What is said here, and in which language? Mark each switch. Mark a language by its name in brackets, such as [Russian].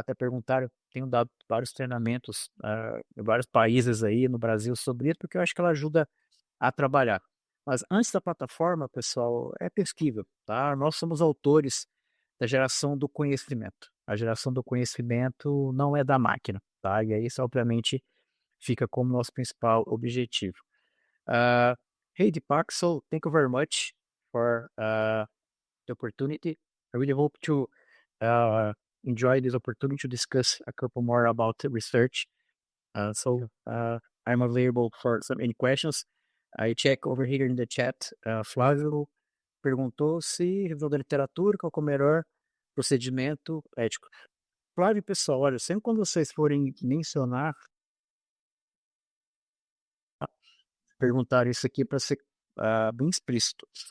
[Portuguese] Até perguntaram, tenho dado vários treinamentos em vários países aí no Brasil sobre isso, porque eu acho que ela ajuda a trabalhar. Mas antes da plataforma, pessoal, é pesquível, tá? Nós somos autores da geração do conhecimento. A geração do conhecimento não é da máquina, tá? E aí isso, obviamente, fica como nosso principal objetivo. [English] Uh, Hey, Deepak, so thank you very much for the opportunity. I really hope to uh, enjoy this opportunity to discuss a couple more about the research. I'm available for some any questions. I check over here in the chat. [Portuguese] Flávio perguntou se revisão da literatura, qual que é o melhor procedimento ético. Flávio, pessoal, olha, sempre quando vocês forem mencionar, perguntar isso aqui para ser bem explícito.